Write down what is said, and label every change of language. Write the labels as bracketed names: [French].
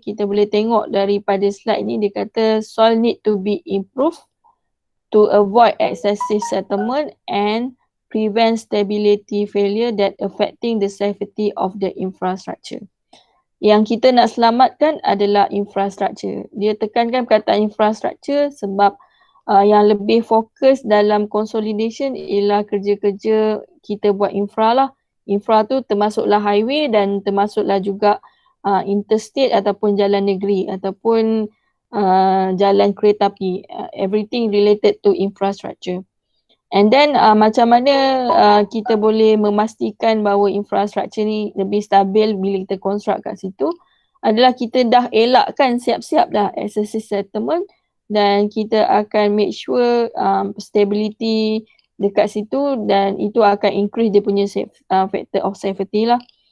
[Malay] Kita boleh tengok daripada slide ni, dia kata [English] soil need to be improved to avoid excessive settlement and prevent stability failure that affecting the safety of the infrastructure. [Malay] Yang kita nak selamatkan adalah infrastruktur. Dia tekankan perkataan infrastruktur sebab yang lebih fokus dalam consolidation ialah kerja-kerja kita buat infra lah. Infra tu termasuklah highway dan termasuklah juga interstate ataupun jalan negeri ataupun jalan kereta api. [English] Everything related to infrastructure. [Malay] And then macam mana kita boleh memastikan bahawa infrastruktur ni lebih stabil bila kita construct kat situ adalah kita dah elakkan siap-siap dah excessive settlement dan kita akan [English] make sure [Malay] stability dekat situ dan itu akan increase dia punya factor of safety lah.